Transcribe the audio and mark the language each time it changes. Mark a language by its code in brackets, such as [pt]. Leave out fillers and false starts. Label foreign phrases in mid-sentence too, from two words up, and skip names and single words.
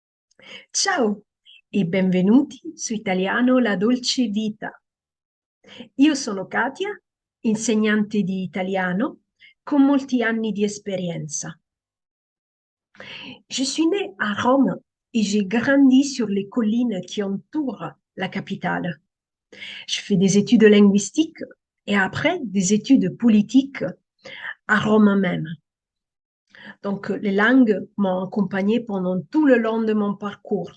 [it] Ciao e benvenuti su Italiano La Dolce Vita. Io sono Katia, insegnante di italiano con molti anni di espérience. [fr] Je suis née à Rome et j'ai grandi sur les collines qui entourent la capitale. Je fais des études linguistiques et après des études politiques à Rome même. Donc les langues m'ont accompagnée pendant tout le long de mon parcours.